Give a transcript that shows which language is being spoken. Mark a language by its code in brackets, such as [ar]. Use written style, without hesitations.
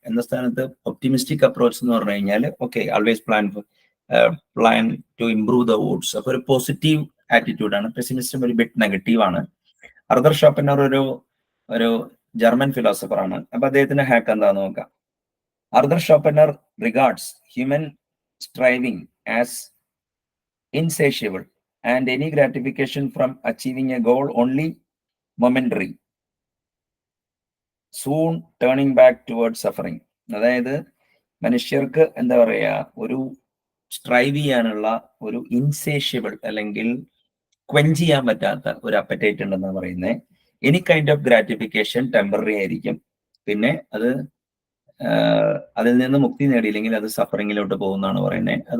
[ml] എന്ന സ്ഥാനത്ത് optimistic approach എന്ന് പറഞ്ഞു കഴിഞ്ഞാൽ okay, [en] Always plan to improve the woods. [ml] അപ്പൊ ഒരു പോസിറ്റീവ് ആറ്റിറ്റ്യൂഡാണ്. പെസിമിസം ഒരു ബിറ്റ് നെഗറ്റീവ് ആണ്. ആർതർ ഷോപ്പനർ ഒരു ജർമ്മൻ ഫിലോസഫർ ആണ്. അപ്പൊ അദ്ദേഹത്തിന്റെ ഹാക്ക് എന്താന്ന് നോക്കാം. [en] Arthur Schopenhauer regards human striving as insatiable and any gratification from achieving a goal only momentary, soon turning back towards suffering. [ml] അതായത് മനുഷ്യർക്ക് എന്താ പറയാ, ഒരു സ്ട്രൈവ് ചെയ്യാനുള്ള ഒരു ഇൻസേഷ്യബിൾ അല്ലെങ്കിൽ ക്വെഞ്ച് ചെയ്യാൻ പറ്റാത്ത ഒരു അപ്പറ്റൈറ്റ് ഉണ്ടെന്നാണ് പറയുന്നത്. [en] any kind of gratification [ml] temporary ആയിരിക്കും, പിന്നെ അതിൽ നിന്ന് മുക്തി നേടിയില്ലെങ്കിൽ അത് സഫറിങ്ങിലോട്ട് പോകുന്നതാണ് പറയുന്നത്.